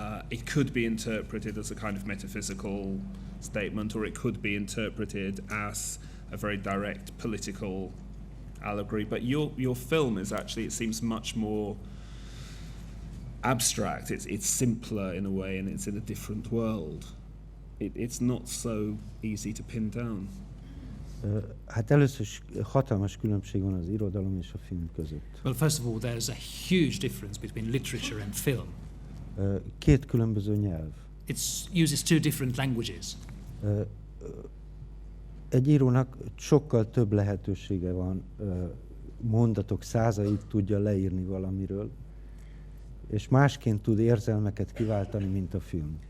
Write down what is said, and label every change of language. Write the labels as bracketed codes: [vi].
[en] It could be interpreted as a kind of metaphysical statement, or it could be interpreted as a very direct political allegory. But your film is actually, it seems, much more abstract. It's simpler in a way, and it's in a different world. It's not so easy to pin down. [hu] Hát először is hatalmas különbség van az irodalom és a film között. [en] Well, first of all, there's a huge difference between literature and film. [hu] Két különböző nyelv. [en] It uses two different languages. [hu] Egy írónak sokkal több lehetősége van, mondatok százait tudja leírni valamiről, és másként tud érzelmeket kiváltani, mint a film.